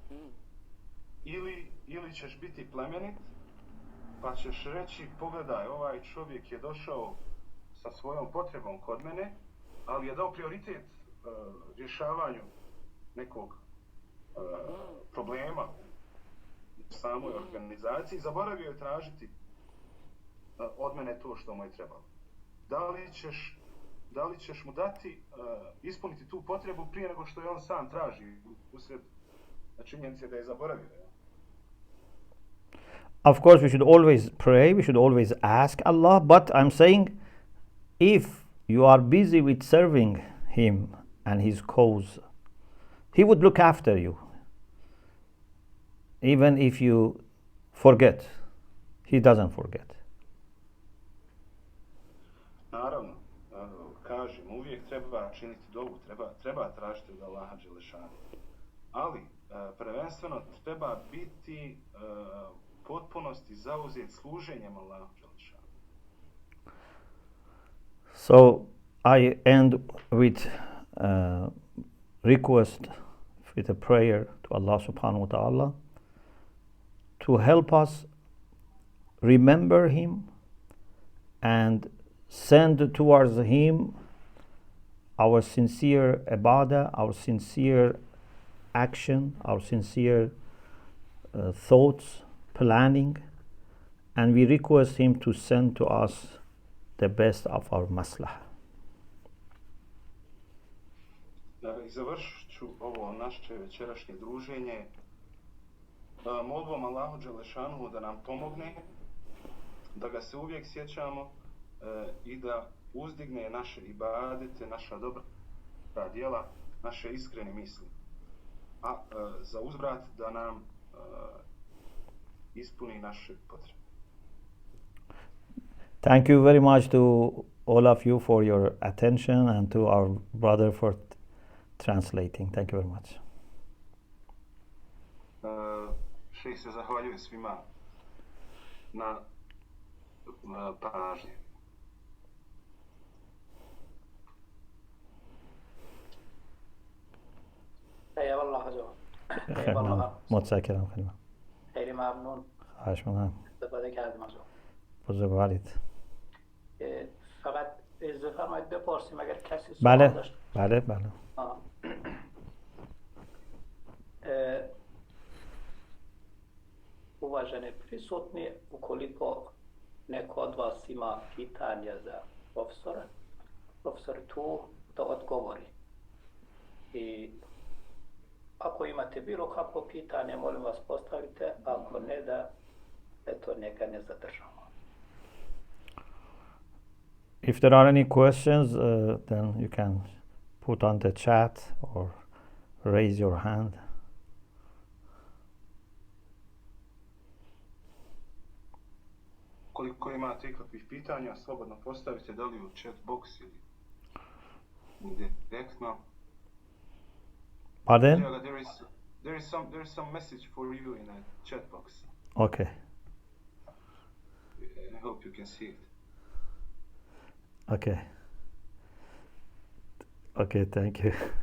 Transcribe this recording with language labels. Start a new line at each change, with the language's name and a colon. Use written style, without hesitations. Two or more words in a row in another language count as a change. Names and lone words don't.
Bosnian: ili ćeš biti plemenit, pa ćeš reći, pogledaj, ovaj čovjek je došao sa svojom potrebom kod mene, ali je dao prioritet rješavanju nekog problema u samoj organizaciji, zaboravio je tražiti od mene to što mu je trebalo. Da li ćeš mu dati, ispuniti tu potrebu prije nego što je on sam traži, usred činjenice da je zaboravio?
English: Of course, we should always pray, we should always ask Allah, but I'm saying, if you are busy with serving Him and His cause, He would look after you. Even if you forget, He doesn't forget.
Bosnian: Naravno, kažem, uvijek treba činiti dovu, treba tražiti od Allaha dželešanu. Ali, prvenstveno treba biti potpunosti zauzet služenjem Allahu dželešanu.
English: So, I end with request, with a prayer to Allah subhanahu
Arabic: وتعالى
English: to help us remember Him and send towards Him our sincere ibadah, our sincere action, our sincere thoughts, planning, and we request Him to send to us the best of our maslahah.
Bosnian: I završit ću ovo naše večerašnje druženje molbom Allahu dželešanu da nam pomogne, da ga se uvijek sjećamo i da uzdigne naše ibadete, naša dobra djela, naše iskrene misli. A za uzvrat da nam ispuni naše potrebe.
English: Thank you very much to all of you for your attention and to our brother for translating. Thank you very much.
Bosnian: Šejh se zahvaljuje svima na pažnji.
Arabic: حيا والله حجو حيا نعم والله
Persian: متشكرم خیلی خیلی ممنون خواهش می‌کنم استفاده کردیم از اون. بزرگوارید. فقط اجازه فرمایید بپرسیم اگر کسی سوال بله داشت. بله
Bosnian: Uvaženi prisutni, ukoliko neko od vas ima pitanja za profesora, profesor je tu da odgovori. I ako imate bilo kakvo pitanje, molim vas postavite, ako ne da, eto, neka ne zadržamo.
English: If there are any questions, then you can put on the chat or raise your hand.
Bosnian: Koliko imate ikakvih pitanja, slobodno postavite, da li u
English: chat box
Bosnian: ili direktno.
English: Pardon? There is some message for you in a chat box. Okay. I hope you can see it. Okay, thank you.